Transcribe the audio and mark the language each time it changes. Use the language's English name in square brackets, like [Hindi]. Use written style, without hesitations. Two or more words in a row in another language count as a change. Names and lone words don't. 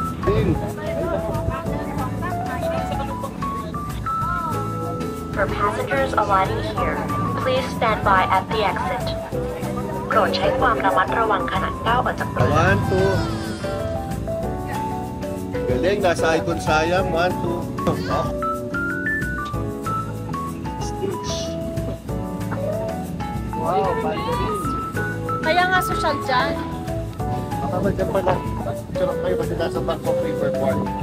[English] For passengers alighting here, please stand by at the exit. [Thai] โปรดใช้ความระมัดระวังขณะก้าวออกจากรถ [Filipino] 1, 2. Galing, nasa icon sayang. 1, 2. Stitch. Wow, ballerina. Kaya nga social dyan. Baka ba dyan pala? Sarap kayo kasi nasa Bangkok River Park.